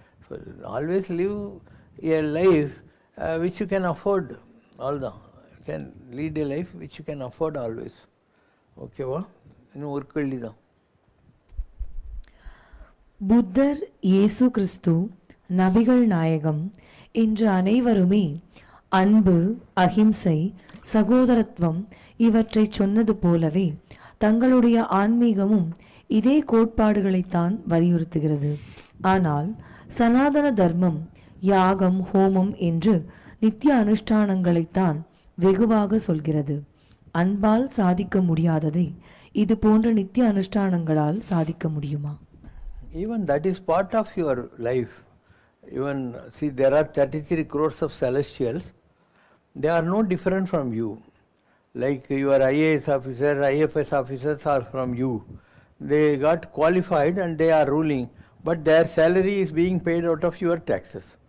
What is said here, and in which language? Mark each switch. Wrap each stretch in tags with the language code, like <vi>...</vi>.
<en>So always live a life which you can afford. All the can lead a life which you can afford always. Okay, va? work தான்.</en> <ta>புத்தர், இயேசு கிறிஸ்து, நபிகள் நாயகம் இன்று அனைவருமே அன்பு, அகிம்சை, சகோதரத்துவம் இவற்றை சொன்னது போலவே தங்களுடைய ஆன்மீகமும் இதே கோட்பாடுகளைத்தான் வலியுறுத்துகிறது. ஆனால் சனாதன தர்மம் யாகம் ஹோமம் என்று நித்திய அனுஷ்டானங்களைத்தான் வெகுவாக சொல்கிறது. அன்பால் சாதிக்க முடியாததை இது போன்ற நித்திய அனுஷ்டானங்களால் சாதிக்க முடியுமா?</ta> <en>Even that is part of your life. Even see, there are 33 crores of celestials. They are no different from you. Like your IAS officer, IFS officers are from you. They got qualified and they are ruling, but their salary is being paid out of your taxes.</en>